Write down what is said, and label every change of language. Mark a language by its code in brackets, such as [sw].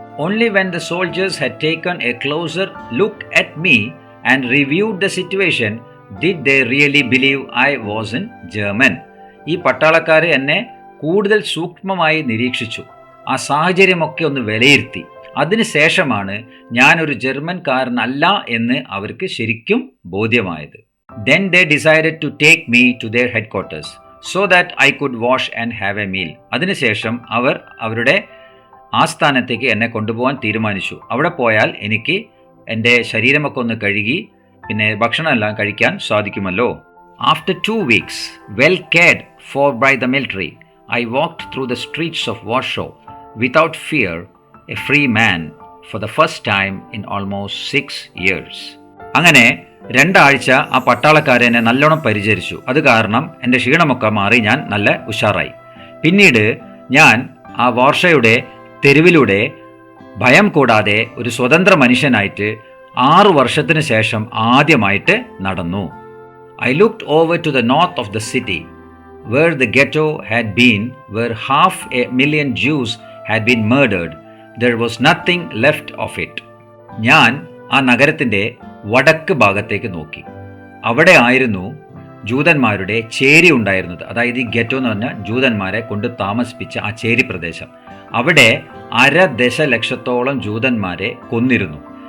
[en] Only when the soldiers had taken a closer look at me and reviewed the situation did they really believe I was in German. [ml] ഈ പട്ടാളക്കാർ എന്നെ കൂടുതൽ സൂക്ഷ്മമായി നിരീക്ഷിച്ചു, ആ സാഹചര്യമൊക്കെ ഒന്ന് വിലയിരുത്തി. അതിനുശേഷമാണ് ഞാനൊരു ജർമ്മൻകാരനല്ല എന്ന് അവർക്ക് ശരിക്കും ബോധ്യമായത്. [en] Then they decided to take me to their headquarters so that I could wash and have a meal. [ml] അതിനുശേഷം അവർ അവരുടെ ആസ്ഥാനത്തേക്ക് എന്നെ കൊണ്ടുപോകാൻ തീരുമാനിച്ചു. അവിടെ പോയാൽ എനിക്ക് എൻ്റെ ശരീരമൊക്കെ ഒന്ന് കഴുകി പിന്നെ ഭക്ഷണമെല്ലാം കഴിക്കാൻ സാധിക്കുമല്ലോ. [en] After 2 weeks, well cared for by the military, I walked through the streets of Warsaw without fear, a free man for the first time in almost 6 years. [ml] അങ്ങനെ 2 ആഴ്ച ആ പട്ടാളക്കാരെ എന്നെ നല്ലോണം പരിചരിച്ചു. അത് കാരണം എൻ്റെ ക്ഷീണമൊക്കെ മാറി ഞാൻ നല്ല ഉഷാറായി. പിന്നീട് ഞാൻ ആ വാർഷയുടെ തെരുവിലൂടെ ഭയം കൂടാതെ ഒരു സ്വതന്ത്ര മനുഷ്യനായിട്ട് 6 വർഷത്തിന് ശേഷം ആദ്യമായിട്ട് നടന്നു. [en] I looked over to the north of the city, where the ghetto had been, where 500,000 Jews had been murdered. There was nothing left of it. [ml] ഞാൻ ആ നഗരത്തിൻ്റെ വടക്ക് ഭാഗത്തേക്ക് നോക്കി. അവിടെ ആയിരുന്നു ജൂതന്മാരുടെ ചേരി ഉണ്ടായിരുന്നത്. അതായത് ഈ ഗെറ്റോ എന്ന് പറഞ്ഞാൽ ജൂതന്മാരെ കൊണ്ട് താമസിപ്പിച്ച ആ ചേരി പ്രദേശം. അവിടെ 1.5 ദശലക്ഷത്തോളം ജൂതന്മാരെ കൊന്നിരുന്നു.